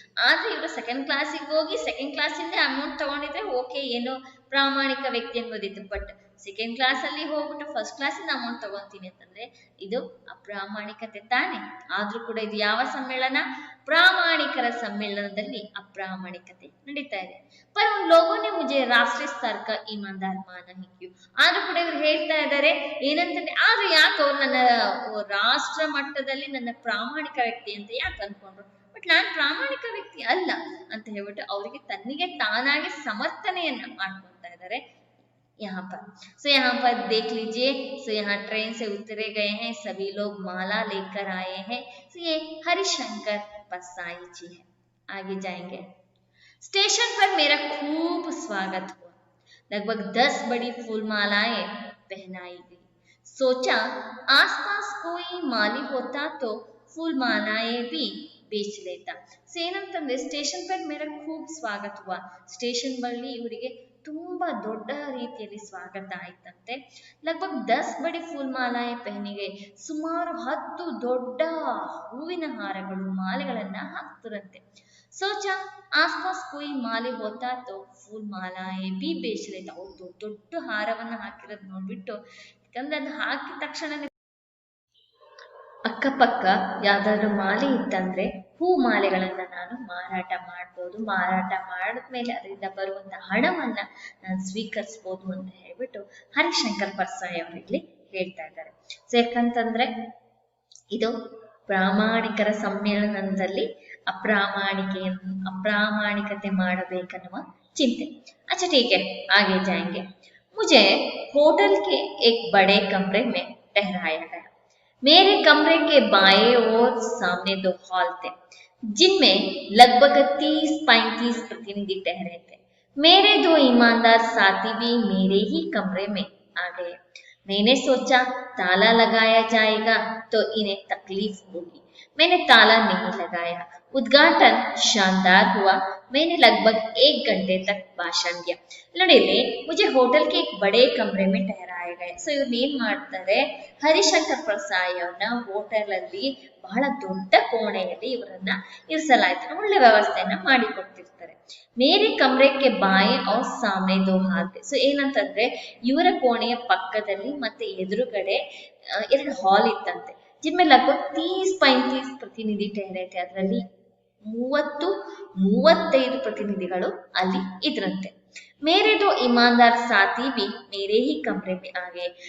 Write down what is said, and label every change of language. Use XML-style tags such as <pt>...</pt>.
<kn>ಆದ್ರೆ ಇವರು ಸೆಕೆಂಡ್ ಕ್ಲಾಸಿಗೆ ಹೋಗಿ ಸೆಕೆಂಡ್ ಕ್ಲಾಸಿಂದ ಅಮೌಂಟ್ ತಗೊಂಡಿದ್ರೆ ಓಕೆ, ಏನೋ ಪ್ರಾಮಾಣಿಕ ವ್ಯಕ್ತಿ ಅನ್ಬೋದಿತ್ತು. ಬಟ್ ಸೆಕೆಂಡ್ ಕ್ಲಾಸ್ ಅಲ್ಲಿ ಹೋಗ್ಬಿಟ್ಟು ಫಸ್ಟ್ ಕ್ಲಾಸ್ ಇಂದ ಅಮೌಂಟ್ ತಗೊಂತೀನಿ ಅಂತಂದ್ರೆ ಇದು ಅಪ್ರಾಮಾಣಿಕತೆ ತಾನೆ. ಆದ್ರೂ ಕೂಡ ಇದು ಯಾವ ಸಮ್ಮೇಳನ? ಪ್ರಾಮಾಣಿಕರ ಸಮ್ಮೇಳನದಲ್ಲಿ ಅಪ್ರಾಮಾಣಿಕತೆ ನಡೀತಾ ಇದೆ.</kn> <hi>पर उन लोगों ने मुझे राष्ट्रीय स्तर का ईमानदार माना ही क्यों.</hi> <kn>ಆದ್ರೂ ಕೂಡ ಇವ್ರು ಹೇಳ್ತಾ ಇದ್ದಾರೆ ಏನಂತಂದ್ರೆ, ಆದ್ರೂ ಯಾಕೆ ಅವ್ರು ನನ್ನ ರಾಷ್ಟ್ರ ಮಟ್ಟದಲ್ಲಿ ನನ್ನ ಪ್ರಾಮಾಣಿಕ ವ್ಯಕ್ತಿ ಅಂತ ಯಾಕೆ ಅನ್ಕೊಂಡ್ರು, ಬಟ್ ನಾನ್ ಪ್ರಾಮಾಣಿಕ ವ್ಯಕ್ತಿ ಅಲ್ಲ ಅಂತ ಹೇಳ್ಬಿಟ್ಟು ಅವರಿಗೆ ತನ್ನಿಗೆ ತಾನಾಗಿ ಸಮರ್ಥನೆಯನ್ನ ಮಾಡ್ಕೊತಾ ಇದ್ದಾರೆ</kn> <hi>यहाँ पर. सो यहाँ पर देख लीजिए, सो यहाँ ट्रेन से उतरे गए हैं, सभी लोग माला लेकर आए हैं. सो ये हरिशंकर परसाई जी है. आगे जाएंगे. स्टेशन पर मेरा खूब स्वागत हुआ. लगभग 10 बड़ी फूल मालाएं पहनाई गई. सोचा आसपास कोई माली होता तो फूल मालाएं भी बेच लेता.</hi> <kn>ಸೊ ಏನಂತಂದ್ರೆ,</kn> <hi>ಸ್ಟೇಷನ್ ಪರ್ ಮೇರಾ ಖೂಬ್ ಸ್ವಾಗತ ಹುವಾ.</hi> <kn>ಸ್ಟೇಷನ್ ಬಳಿ ಇವರಿಗೆ ತುಂಬಾ ದೊಡ್ಡ ರೀತಿಯಲ್ಲಿ ಸ್ವಾಗತ ಆಯ್ತಂತೆ.</kn> <hi>ಲಗ್ಭಗ್ 10 ಬಡಿ ಫೂಲ್ ಮಾಲಾಯೆ ಪೆಹನಿಗೆ,</hi> <kn>ಸುಮಾರು 10 ದೊಡ್ಡ ಹೂವಿನ ಹಾರಗಳು ಮಾಲೆಗಳನ್ನ ಹಾಕ್ತರಂತೆ.</kn> <hi>सोचा आसपास कोई माले होता तो फूल माಲಾಯೇ भी बेच लेता.</hi> <kn>ಅವ್ರು ದೊಡ್ಡ ದೊಡ್ಡ ಹಾರವನ್ನ ಹಾಕಿರೋದು ನೋಡ್ಬಿಟ್ಟು, ಯಾಕಂದ್ರೆ ಅದು ಹಾಕಿದ ತಕ್ಷಣ ಅಕ್ಕಪಕ್ಕ ಯಾವ್ದಾದ್ರು ಮಾಲೆ ಇತ್ತಂದ್ರೆ ಹೂ ಮಾಲೆಗಳನ್ನ ನಾನು ಮಾರಾಟ ಮಾಡ್ಬೋದು, ಮಾರಾಟ ಮಾಡಿದ್ಮೇಲೆ ಅದರಿಂದ ಬರುವಂತ ಹಣವನ್ನ ನಾನು ಸ್ವೀಕರಿಸ್ಬೋದು ಅಂತ ಹೇಳ್ಬಿಟ್ಟು ಹರಿಶಂಕರ್ ಪರ್ಸಾಯಿ ಅವರು ಇಲ್ಲಿ ಹೇಳ್ತಾ ಇದ್ದಾರೆ. ಸೊ ಯಾಕಂತಂದ್ರೆ ಇದು ಪ್ರಾಮಾಣಿಕರ ಸಮ್ಮೇಳನದಲ್ಲಿ ಅಪ್ರಾಮಾಣಿಕತೆ ಮಾಡಬೇಕನ್ನುವ ಚಿಂತೆ.</kn> <hi>अच्छा ठीक है, आगे जाएंगे. मुझे होटल के एक बड़े कमरे में ठहराया गया. मेरे कमरे के बाएं और सामने 2 हॉल थे जिनमें लगभग 30-35 प्रतिनिधि ठहरे थे. मेरे 2 ईमानदार साथी भी मेरे ही कमरे में आ गए. मैंने सोचा ताला लगाया जाएगा तो इन्हें तकलीफ होगी. मैंने ताला नहीं लगाया. उद्घाटन शानदार हुआ. मैंने लगभग 1 घंटे तक भाषण दिया. नड़ीಲಿ मुझे होटल के एक बड़े कमरे में ठहराए गए.</hi> <kn>ಸೊ ಇವ್ರು ಏನ್ ಮಾಡ್ತಾರೆ, ಹರಿಶಂಕರ್ ಪ್ರಸಾಯಿ ಅವ್ರನ್ನ ಹೋಟೆಲ್ ಅಲ್ಲಿ ಬಹಳ ದೊಡ್ಡ ಕೋಣೆಯಲ್ಲಿ ಇವರನ್ನ ಇರಿಸಲಾಯ್ತು. ಒಳ್ಳೆ ವ್ಯವಸ್ಥೆಯನ್ನ ಮಾಡಿಕೊಡ್ತಿರ್ತಾರೆ.</kn> <hi>ಮೇರೆ ಕಮರೆಗೆ ಬಾಯೆ ಅವ್ರ ಸಾಮನೆ 2 ಹಾಲ್ थे.</hi> <kn>ಸೊ ಏನಂತಂದ್ರೆ ಇವರ ಕೋಣೆಯ ಪಕ್ಕದಲ್ಲಿ ಮತ್ತೆ ಎದುರುಗಡೆ 2 ಹಾಲ್ ಇತ್ತಂತೆ.</kn> <hi>जिनमें लगभग 30-35 प्रतिनिधि ठहरे थे.</hi> <kn>ಅದರಲ್ಲಿ 30-35 ಪ್ರತಿನಿಧಿಗಳು ಅಲ್ಲಿ ಇದ್ರಂತೆ.</kn> <hi>ಮೇರೆ 2 ईमानदार साथी भी मेरे ही कमरे में आ गए.</hi>